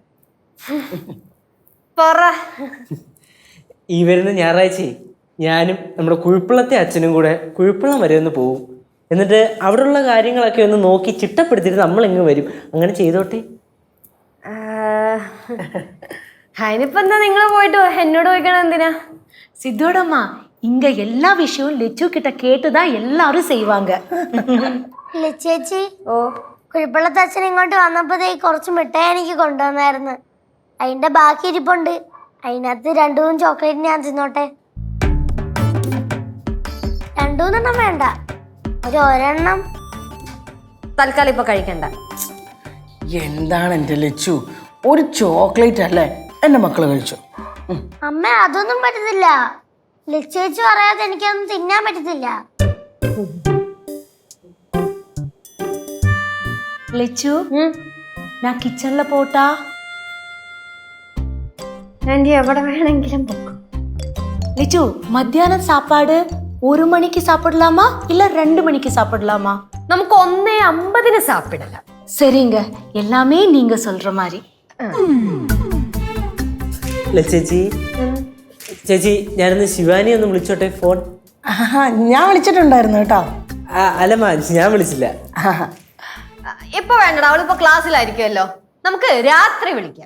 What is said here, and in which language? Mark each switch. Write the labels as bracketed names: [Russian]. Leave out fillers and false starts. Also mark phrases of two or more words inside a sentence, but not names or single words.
[Malayalam] ഈ വരുന്ന ഞായറാഴ്ച ഞാനും നമ്മുടെ കുഴിപ്പുളത്തെ അച്ഛനും കൂടെ കുഴിപ്പുളം വരെ ഒന്ന് പോവും. എന്നിട്ട് അവിടെയുള്ള കാര്യങ്ങളൊക്കെ ഒന്ന് നോക്കി ചിട്ടപ്പെടുത്തിയിട്ട് നമ്മൾ ഇങ്ങ് വരും. അങ്ങനെ ചെയ്തോട്ടെ. അതിനിപ്പോ എന്താ, നിങ്ങൾ പോയിട്ട് എന്നോട് ചോദിക്കണം എന്തിനാ? [Tamil] சித்தோடம்மா இங்க எல்லா விஷயமும் லெச்சு கிட்ட கேட்டுதான் எல்லாரும் செய்வாங்க. [Malayalam] ചേച്ചി, കുഴിപ്പള്ളത്തച്ഛൻ ഇങ്ങോട്ട് വന്നപ്പോഴേ കുറച്ച് മിഠായി എനിക്ക് കൊണ്ടുവന്നായിരുന്നു. അതിന്റെ ബാക്കി ഇരിപ്പുണ്ട്. അതിനകത്ത് 2 ചോക്ലേറ്റ് ഞാൻ തിന്നോട്ടെ. 2 വേണ്ട, ഒരെണ്ണം തൽക്കാലം ഇപ്പൊ കഴിക്കണ്ട. എന്താണ് എൻ്റെ ലച്ചു, ഒരു ചോക്ലേറ്റ് അല്ലേ എൻ്റെ മക്കള് കഴിച്ചു. അമ്മ അതൊന്നും പറ്റത്തില്ല. ചേച്ചി പറയാതെ എനിക്കൊന്നും തിന്നാൻ പറ്റത്തില്ല. [Tamil] லெச்சு நான் கிச்சன்ல போட்டா? [Malayalam] ആന്റി എവിടെ വേണമെങ്കിലും പോക്കും. [Tamil] லெச்சு மத்தியானம் சாப்பாடு 1 மணிக்கு சாப்பிடலாமா இல்ல 2 மணிக்கு சாப்பிடலாமா? [Malayalam] നമുക്ക് 1:50 சாப்பிடலாம். [Tamil] சரிங்க, எல்லாமே நீங்க சொல்ற மாதிரி. [Malayalam] ചേച്ചി, ചേച്ചി ഞാനൊന്ന് ശിവാനി ഒന്ന് വിളിച്ചോട്ടെ, ഫോൺ? ഞാൻ വിളിച്ചിട്ടുണ്ടായിരുന്നു കേട്ടോ. അല്ലമ്മ, ഞാൻ വിളിച്ചില്ല. ഇപ്പൊ വേണ്ടടാ, അവളിപ്പോ ക്ലാസ്സിലായിരിക്കുമല്ലോ. നമുക്ക് രാത്രി വിളിക്കാം.